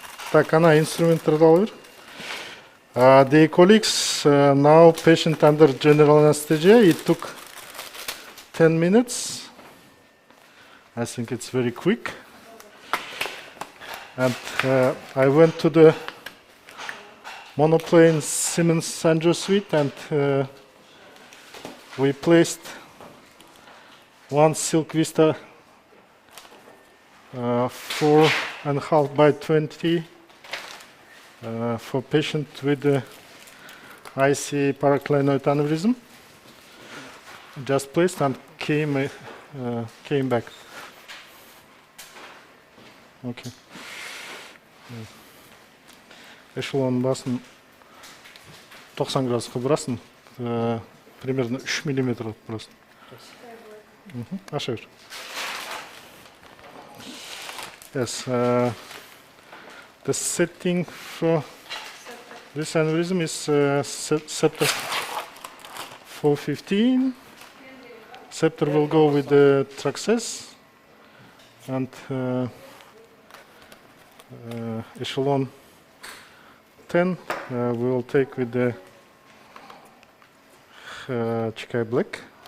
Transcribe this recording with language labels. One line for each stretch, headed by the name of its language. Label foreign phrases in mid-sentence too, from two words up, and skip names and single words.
Kazakh: Так, ана инструменттарды алып бер.
English: The colleagues, now patient under general anesthesia. It took 10 minutes. I think it's very quick. And I went to the monoplane Siemens Angio suite and we placed one Silk Vista 4.5 by 20 for patient with IC paraclinoid aneurysm. Just placed and came back. Okay.
Kazakh: Эшелон басын 90 градусқа бұрасың,
Russian: примерно 3 миллиметр просто.
Kazakh: Аша бер.
English: Yes, the setting for this aneurysm is scepter 415. Scepter will go with the Traxes and echelon 10 we will take with the Chikai Black.